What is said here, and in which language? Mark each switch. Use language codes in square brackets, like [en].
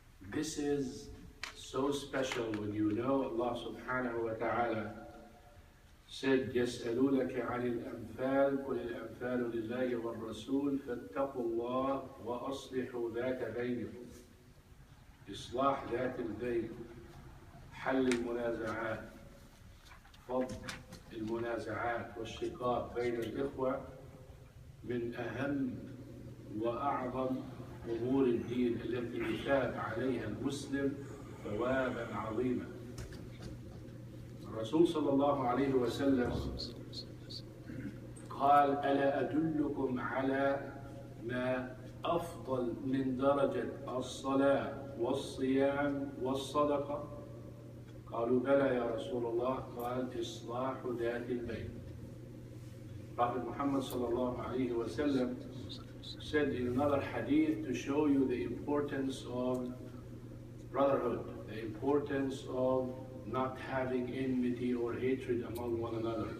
[en] This is so special when you know Allah subhanahu wa ta'ala said, [ar] يَسْأَلُونَكَ عَنِ الْأَنْفَالِ قُلِ الْأَنْفَالُ لِلَّهِ وَالرَّسُولِ فَاتَّقُوا اللَّهَ وَأَصْلِحُوا ذَاتَ بَيْنِكُمْ. إصلاح ذات البين، حل المنازعات، فض المنازعات والشقاق بين الإخوة من أهم وأعظم أمور الدين التي يثاب عليها المسلم ثوابا عظيما. الرسول صلى الله عليه وسلم قال: ألا أدلكم على ما أفضل من درجة الصلاة والصيام والصدقة؟ قالوا: بلى يا رسول الله. قال: إصلاح ذات البين. [en] Prophet Muhammad sallallahu alayhi wa sallam said in another hadith to show you the importance of brotherhood, the importance of not having enmity or hatred among one another.